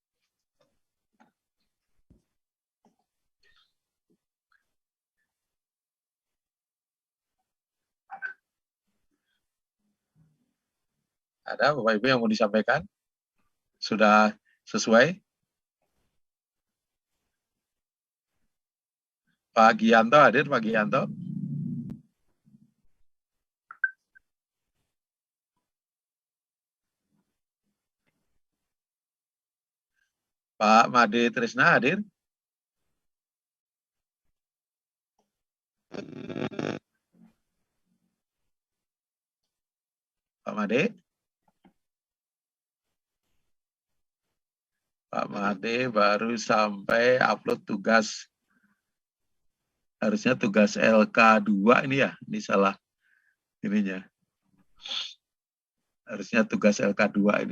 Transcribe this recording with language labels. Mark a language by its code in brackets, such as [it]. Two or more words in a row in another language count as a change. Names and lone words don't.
[id] Ada Bapak Ibu yang mau disampaikan? Sudah sesuai? Pak Gianto hadir, Pak Gianto? Pak Made Trisna hadir? Pak Made? Pak Made baru sampai upload tugas. Harusnya tugas LK2 ini ya, ini salah ininya. Harusnya tugas LK2 ini.